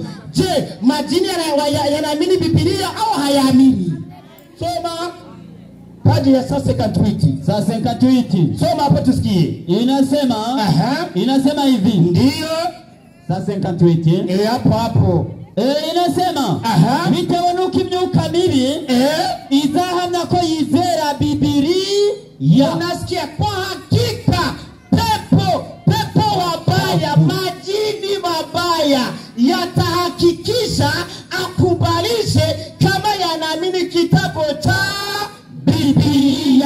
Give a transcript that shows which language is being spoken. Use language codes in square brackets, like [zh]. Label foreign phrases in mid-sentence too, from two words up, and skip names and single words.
[sw] Je, majini yanaamini Biblia au hayaamini? Soma paji ya sasa katwiti. Soma hapo tusikie. Inasema hivi. Ndio. Sasa katwiti. Hapo. [rw] Inasema bitewenuka imyuka mibi izahamya ko yizera Biblia. [sw] Unasikia kwa hakika pepo wabaya, majini mabaya yatahakikisha akubalishe kama yanaamini kitabu cha Biblia.